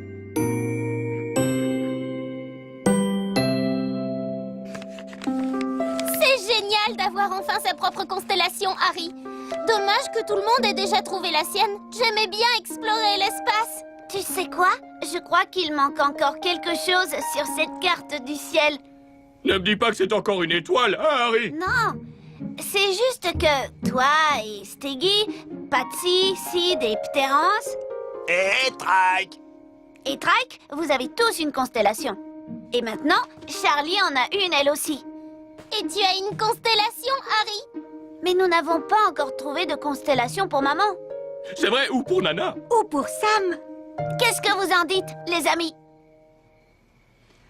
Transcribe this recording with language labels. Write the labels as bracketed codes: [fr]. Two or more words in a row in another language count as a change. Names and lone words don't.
[fr] C'est génial d'avoir enfin sa propre constellation, Harry. Dommage que tout le monde ait déjà trouvé la sienne. J'aimais bien explorer l'espace. Tu sais quoi? Je crois qu'il manque encore quelque chose sur cette carte du ciel. Ne me dis pas que c'est encore une étoile, hein, Harry? Non, C'est juste que toi et Steggy, Patsy, Sid et Pterence Et Trike. et Trike, vous avez tous une constellation. Et maintenant, Charlie en a une elle aussi. Et tu as une constellation, Harry? Mais nous n'avons pas encore trouvé de constellation pour maman. C'est vrai, ou pour Nana. Ou pour Sam. Qu'est-ce que vous en dites, les amis?